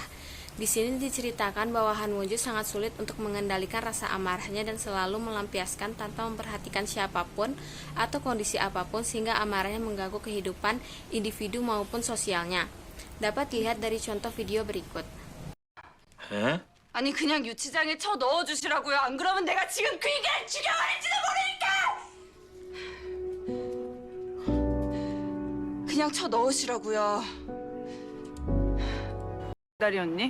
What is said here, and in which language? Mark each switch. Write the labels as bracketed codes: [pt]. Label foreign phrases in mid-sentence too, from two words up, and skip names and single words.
[id] Di sini diceritakan bahwa Han Woo-ju sangat sulit untuk mengendalikan rasa amarahnya dan selalu melampiaskan tanpa memperhatikan siapapun atau kondisi apapun sehingga amarahnya mengganggu kehidupan individu maupun sosialnya. Dapat dilihat dari contoh video berikut. [ko] 에? 아니 그냥 유치장에 쳐 넣어주시라고요. 안 그러면 내가 지금 그 인간을 죽여버릴지도 모르니까. 그냥 쳐 넣으시라고요. 다리 언니?